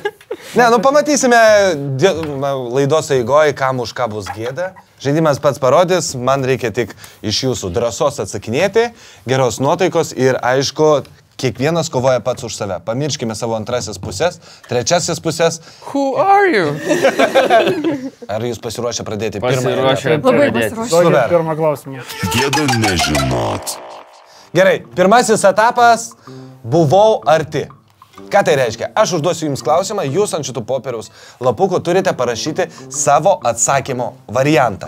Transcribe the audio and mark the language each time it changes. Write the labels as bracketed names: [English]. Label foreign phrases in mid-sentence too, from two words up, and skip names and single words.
[Lithuanian] Ne, nu pamatysime laidos eigoje, kam už ką bus gėda. Žaidimas pats parodys, man reikia tik iš jūsų drąsos atsakinėti, geros nuotaikos ir aišku, kiekvienas kovoja pats už save. Pamirškime savo antrasis pusės, trečiasis pusės. [English] Who are you? [Lithuanian] Ar jūs pasiruošę pradėti Pasiruošę. Labai pasiruošę. Duokit pirmą klausimą. Gėda nežinot. Gerai, pirmasis etapas – buvau arti. Ką tai reiškia? Aš užduosiu jums klausimą, jūs ant šitų popieriaus lapukų turite parašyti savo atsakymo variantą.